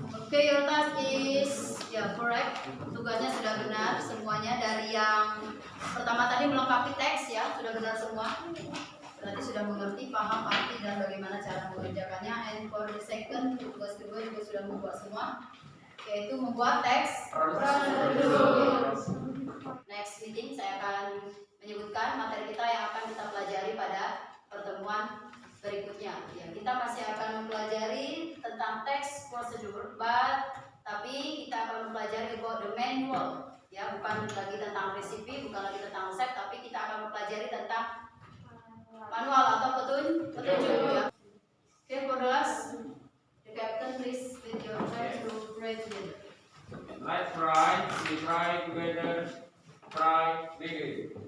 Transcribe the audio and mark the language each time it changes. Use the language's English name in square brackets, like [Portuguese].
[English] Okay, your task is ya correct. [Indonesian] Tugasnya sudah benar semuanya, dari yang pertama tadi melengkapi teks ya sudah benar semua. Berarti sudah mengerti, paham arti dan bagaimana cara mengerjakannya. [English] And for the second, [Indonesian] tugas kedua juga sudah membuat semua, yaitu membuat teks prosedur. [English] Next meeting [Indonesian] saya akan menyebutkan materi kita yang akan kita pelajari pada pertemuan berikutnya. Ya, kita masih akan mempelajari tentang teks prosedur, tapi kita akan mempelajari [English] about the manual. [Indonesian] Ya, bukan lagi tentang resipi, bukan lagi tentang resep, tapi kita akan mempelajari tentang manual atau petunjuk. Ya. [English] Okay, for the last, the captain please with your friends to pray together. Let's try. We try together. Try begin.